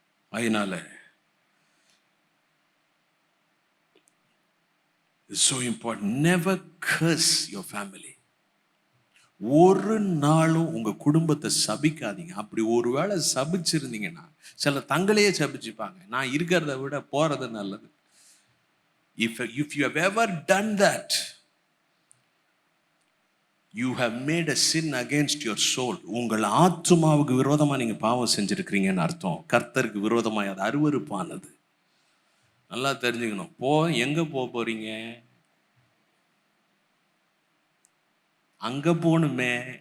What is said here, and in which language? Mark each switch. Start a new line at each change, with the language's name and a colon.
Tamil: அதனால
English: it's so important. Never curse your family.
Tamil: ஒரு நாளும் உங்க குடும்பத்தை சபிக்காதீங்க. அப்படி ஒருவேளை சபிச்சிருந்தீங்கன்னா, சில தங்களையே சபிச்சுப்பாங்க. நான் இருக்கிறத விட போறது நல்லது.
English: If you have ever done that, you have made a sin against your soul.
Tamil: உங்கள் ஆத்துமாவுக்கு விரோதமா நீங்க பாவம் செஞ்சிருக்கிறீங்கன்னு அர்த்தம். கர்த்தருக்கு விரோதமாய் அது அருவருப்பானது. நல்லா தெரிஞ்சுக்கணும். எங்க போறீங்க? அங்க போணுமே.